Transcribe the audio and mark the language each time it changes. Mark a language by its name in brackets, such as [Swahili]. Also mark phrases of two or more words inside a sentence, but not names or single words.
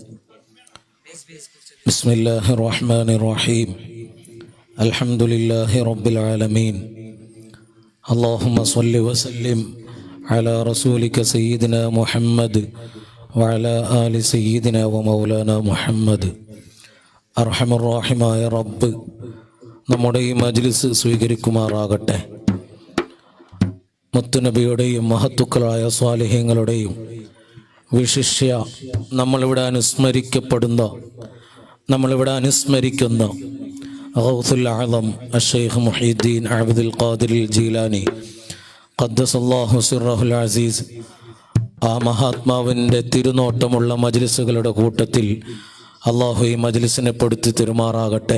[Arabic] بسم الله الرحمن الرحيم. الحمد لله رب العالمين. اللهم صل وسلم على رسولك سيدنا محمد وعلى آل سيدنا ومولانا محمد. [Malayalam] അർഹമർ റഹീമായ റബ്ബ് നമ്മുടെ ഈ മജ്ലിസ് സ്വീകരിക്കുമാറാകട്ടെ. മുത്തുനബിയുടെയും മഹത്തുക്കളായ സ്വാലിഹീങ്ങളുടെയും വിശിഷ്യ നമ്മളിവിടെ അനുസ്മരിക്കുന്ന ഗൗസുൽ ആലം അഷ്ശൈഖ് മുഹീദ്ദീൻ അബ്ദുൽ ഖാദിർ ജീലാനി [Arabic] قدس الله سره العزيز, [Malayalam] ആ മഹാത്മാവിൻ്റെ തിരുനോട്ടമുള്ള മജ്ലിസുകളുടെ കൂട്ടത്തിൽ അള്ളാഹു ഈ മജ്ലിസിനെ പെടുത്തി തിരുമാറാകട്ടെ.